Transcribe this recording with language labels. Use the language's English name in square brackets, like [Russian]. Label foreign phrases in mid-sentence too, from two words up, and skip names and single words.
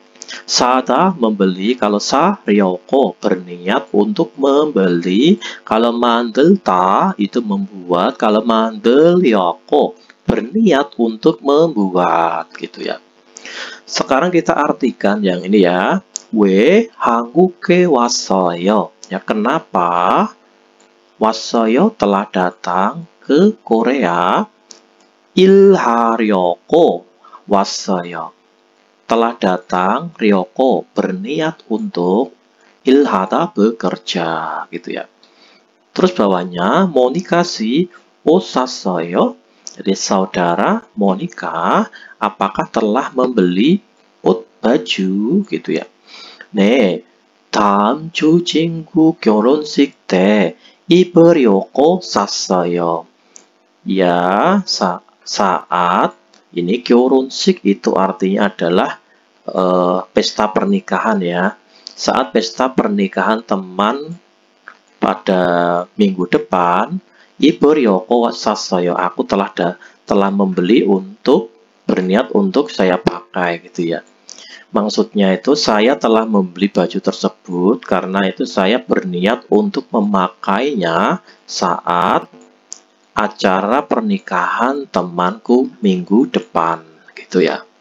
[Indonesian] Sada membeli, kalau ryoko berniat untuk membeli. Kalau 만들다 itu membuat, kalau 만들려고 berniat untuk membuat gitu ya. Sekarang kita artikan yang ini ya. [Korean] 왜 한국에 왔어요? [Indonesian] Ya, kenapa 왔어요 telah datang ke Korea. [Korean] 일하려고 왔어요. [Indonesian] Telah datang, ryoko berniat untuk, ilhada bekerja gitu ya. Terus bawahnya Monika si 오샀어요. Jadi saudara Monika apakah telah membeli baju gitu ya. [Korean] 네, 다음 주 친구 결혼식 때 입으려고 샀어요. [Indonesian] Ya, saat ini 결혼식 itu artinya adalah pesta pernikahan ya. Saat pesta pernikahan teman pada minggu depan, [Korean] 입으려고 샀어요. [Indonesian] Aku telah membeli untuk, berniat untuk saya pakai gitu ya. Maksudnya itu saya telah membeli baju tersebut karena itu saya berniat untuk memakainya saat acara pernikahan temanku minggu depan gitu ya.